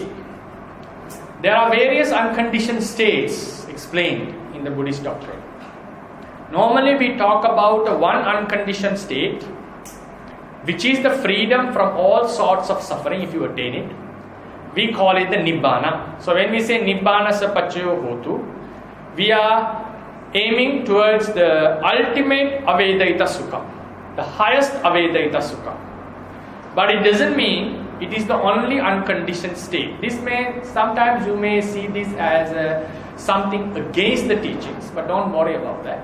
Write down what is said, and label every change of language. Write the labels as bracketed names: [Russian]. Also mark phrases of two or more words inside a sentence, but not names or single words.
[English] There are various unconditioned states explained in the Buddhist doctrine. Normally we talk about one unconditioned state, which is the freedom from all sorts of suffering if you attain it. We call it the Nibbāna. So when we say [Pali] Nibbāna sa paccaya hotu, [English] we are aiming towards the ultimate [Pali] Avedayita Sukha, [English] the highest [Pali] Avedayita Sukha. [English] But it doesn't mean it is the only unconditioned state. Sometimes you may see this as something against the teachings, but don't worry about that.